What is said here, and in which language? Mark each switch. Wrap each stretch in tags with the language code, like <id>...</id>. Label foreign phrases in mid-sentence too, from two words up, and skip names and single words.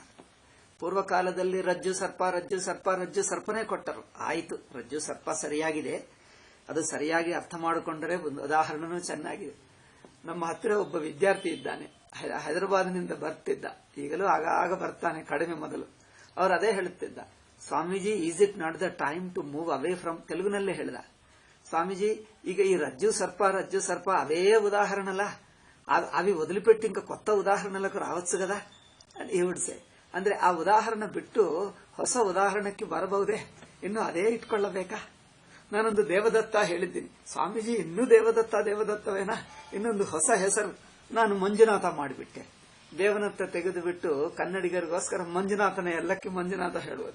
<kn>ಪೂರ್ವಕಾಲದಲ್ಲಿ ರಜ್ಜು ಸರ್ಪ, ರಜ್ಜು ಸರ್ಪ, ರಜ್ಜು ಸರ್ಪನೇ ಕೊಟ್ಟರು. ಆಯಿತು, ರಜ್ಜು ಸರ್ಪ ಸರಿಯಾಗಿದೆ, ಅದು ಸರಿಯಾಗಿ ಅರ್ಥ ಮಾಡಿಕೊಂಡರೆ ಒಂದು ಉದಾಹರಣೆನೂ ಚೆನ್ನಾಗಿದೆ. ನಮ್ಮ ಹತ್ತಿರ ಒಬ್ಬ ವಿದ್ಯಾರ್ಥಿ ಇದ್ದಾನೆ, ಹೈದರಾಬಾದ್ನಿಂದ ಬರ್ತಿದ್ದ, ಈಗಲೂ ಆಗಾಗ ಬರ್ತಾನೆ, ಕಡಿಮೆ ಮೊದಲು. ಅವರು ಅದೇ ಹೇಳುತ್ತಿದ್ದ, ಸ್ವಾಮೀಜಿ,</kn> <en>Is it not the time to move away from,</en> <kn>ತೆಲುಗಿನಲ್ಲೇ ಹೇಳಿದ, ಸ್ವಾಮೀಜಿ ಈಗ ಈ ರಜ್ಜು ಸರ್ಪ</kn> <te>అవే ఉదాహరణలా, అవి వదిలిపెట్టి ఇంకా కొత్త ఉదాహరణలకు రావచ్చు కదా అని ఈవిడ్సే.</te> <kn>ಅಂದ್ರೆ ಆ ಉದಾಹರಣೆ ಬಿಟ್ಟು ಹೊಸ ಉದಾಹರಣೆಗೆ ಬರಬಹುದೇ? ಇನ್ನು ಅದೇ ಇಟ್ಕೊಳ್ಳಬೇಕಾ? ನಾನೊಂದು ದೇವದತ್ತ ಹೇಳಿದ್ದೀನಿ, ಸ್ವಾಮೀಜಿ ಇನ್ನೂ ದೇವದತ್ತವೇನಾ? ಇನ್ನೊಂದು ಹೊಸ ಹೆಸರು ನಾನು ಮಂಜುನಾಥ ಮಾಡಿಬಿಟ್ಟೆ. ದೇವನತ್ತ ತೆಗೆದು ಬಿಟ್ಟು ಕನ್ನಡಿಗರಿಗೋಸ್ಕರ ಮಂಜುನಾಥನೇ, ಎಲ್ಲಕ್ಕೆ ಮಂಜುನಾಥ ಹೇಳುವುದು.</kn>